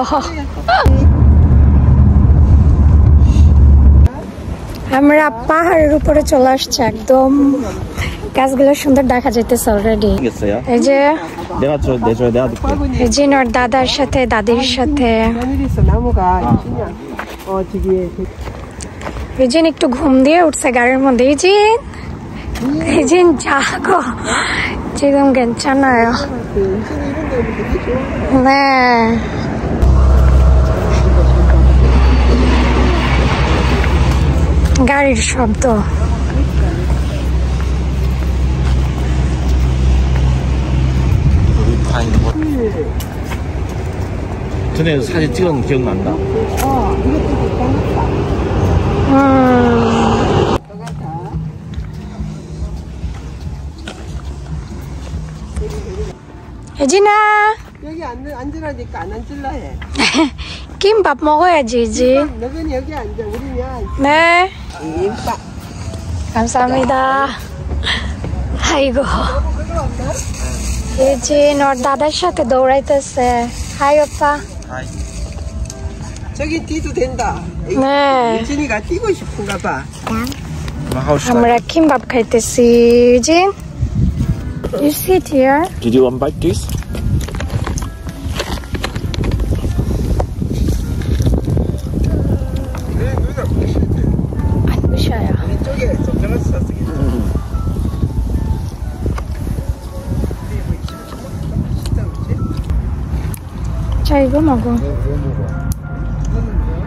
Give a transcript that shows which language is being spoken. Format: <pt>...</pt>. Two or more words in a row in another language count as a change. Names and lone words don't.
<bn>আমরা পাহাড়ের উপরে চলে আসছি একদম। গাছগুলো সুন্দর দেখা যাইতেছে অলরেডি। এই যে জিনর দাদার সাথে দাদির সাথে। ইজিন একটু ঘুম দিয়ে উঠছে গাড়ির মধ্যে।</bn> <ko>이진 자고 지금 괜찮아요. 네.</ko> <bn>গাড়ির শব্দ।</bn> <ko>전에 사진 찍은 기억난다. 예진아 여기 앉으라니까 안 앉을라 해. 김밥 먹어야지 이제. 너는 여기 앉아. 우리는 네. 김밥. 감사합니다. 아이고.</ko> <bn>예진 ওর দাদার সাথে দৌড়াইতেছে।</bn> <ko>হাই 오빠. 하이. 저기 뛰도 된다. 네. 유진이가 뛰고 싶은가 봐.</ko> <bn>আমরা 김밥 খাইতেছি। 예진</bn> <en>You sit here. Did you want to bite this?</en> <ko>안 부셔요. 이쪽에 좀 들어갔어. 자 이거 먹어.</ko>